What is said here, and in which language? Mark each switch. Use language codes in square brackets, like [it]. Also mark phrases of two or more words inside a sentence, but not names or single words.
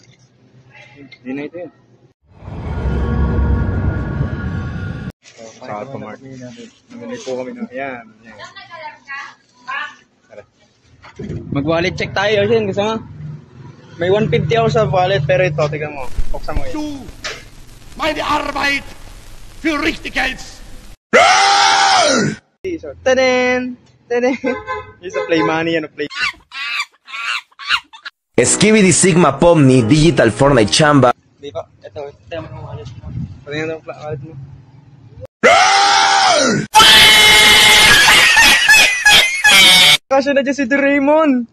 [tl] Hindi na ito yun. Sa Alphamart. Namili po kami na. Ayan. Mag-wallet check tayo, Yusuf. Gusto mo? May 150 ako sa wallet, pero ito, tignan mo. Buksan mo yun. [de] Meine Arbeit für richtig Geld! [tl] So, tadin! Tadin! Yung sa Play Money, ano, Play. Skibidi Sigma Pomni Digital Fortnite Chamba. Di ba? Ito, tignan mo yung wallet mo. Patingin mo yung wallet mo. Kasya na dyan si Doraemon!